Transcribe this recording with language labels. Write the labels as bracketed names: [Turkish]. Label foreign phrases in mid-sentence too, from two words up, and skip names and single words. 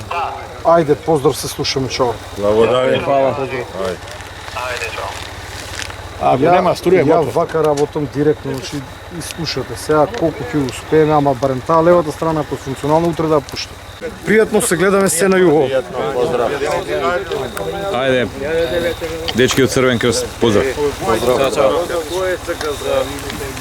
[Macedonian] Ајде, поздрав, се слушаме, чао. Благодарим. Ајде, чао. Ако нема струја, Ја готово. вака работам директно, значи и слушате сега колку ќе успееме, ама барем таа левата страна ако е функционална утре да ја пушта. Пријатно се гледаме се на југо. Ajde, dečki od Crven krst, pozdrav. [Serbian] Ko je